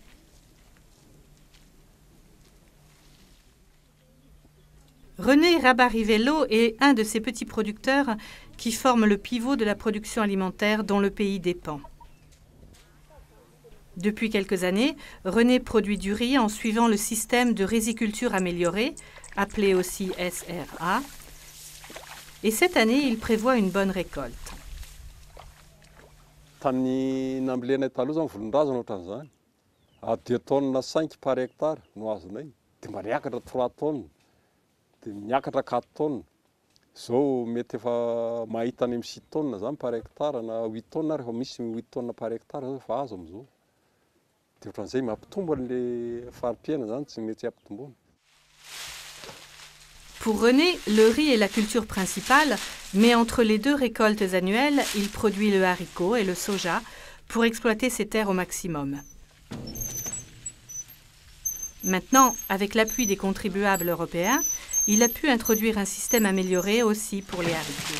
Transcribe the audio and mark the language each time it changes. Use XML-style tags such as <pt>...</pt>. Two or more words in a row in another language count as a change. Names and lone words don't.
<fr>René Rabarivello est un de ces petits producteurs qui forment le pivot de la production alimentaire dont le pays dépend. Depuis quelques années, René produit du riz en suivant le système de riziculture améliorée, appelé aussi SRA, et cette année, il prévoit une bonne récolte.</fr> <mg>Tamin'ny nambolena taloha zany volon-drazana ohatran'izany.</mg> <fr>À 2 tonnes 5 par hectare</fr> <mg>no azonay. Dia mariakatra 3 tonnes. Dia miakatra 4 tonnes. Zao mety efa mahita any amin'ny 6 tonnes zany</mg> <fr>par hectare</fr> <mg>na 8 tonnes rehefa misy 8</mg> <fr>tonnes par hectare</fr> <mg>zao efa azo amin'izao. Dia ohatran'izay mampitombo an'ilay farim-piaina zany tsy mety hampitomboana.</mg> <fr>Pour René, le riz est la culture principale, mais entre les deux récoltes annuelles, il produit le haricot et le soja pour exploiter ses terres au maximum. Maintenant, avec l'appui des contribuables européens, il a pu introduire un système amélioré aussi pour les haricots.</fr>